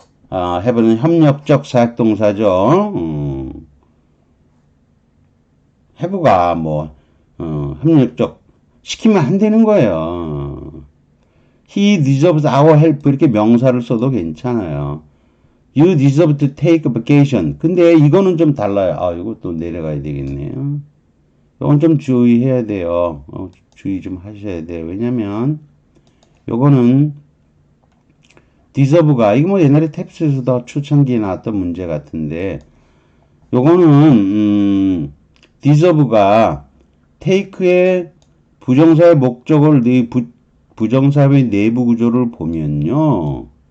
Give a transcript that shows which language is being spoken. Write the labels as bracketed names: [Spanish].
[Korean] have는 협력적 사역동사죠. have가 협력적 시키면 안 되는 거예요. [English] He deserves our help [Korean] 이렇게 명사를 써도 괜찮아요. [English] You deserve to take a vacation. [Korean] 근데 이거는 좀 달라요. 이것도 내려가야 되겠네요. 이건 좀 주의해야 돼요. 주의 좀 하셔야 돼요. 왜냐면 요거는 deserve가 이거 뭐 옛날에 탭스에서도 초창기에 나왔던 문제 같은데 요거는 deserve가 take의 부정사의 목적을 부정사의 내부 구조를 보면요.